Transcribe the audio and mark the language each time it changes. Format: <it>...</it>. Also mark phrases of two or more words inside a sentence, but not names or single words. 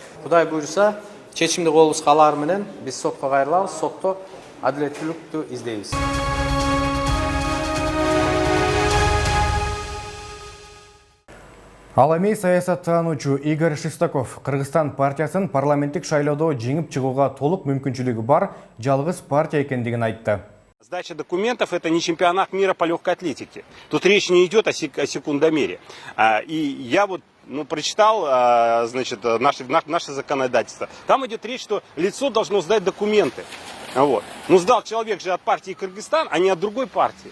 <ky>Кудай буйруса, чечимди колубузга алаар менен биз сотко кайрылабыз, сотто адилеттүүлүктү издейбиз. Ал эми саясаттануучу Игорь Шестаков Кыргызстан партиясын парламенттик шайлоодо жеңип чыгууга толук мүмкүнчүлүгү бар жалгыз партия экендигин айтты.</ky> <ru>Сдача документов – это не чемпионат мира по легкой атлетике. Тут речь не идет о секундомере. И я вот прочитал, значит, наше законодательство. Там идет речь, что лицо должно сдать документы. Вот. Ну, сдал человек же от партии Кыргызстан, а не от другой партии.</ru>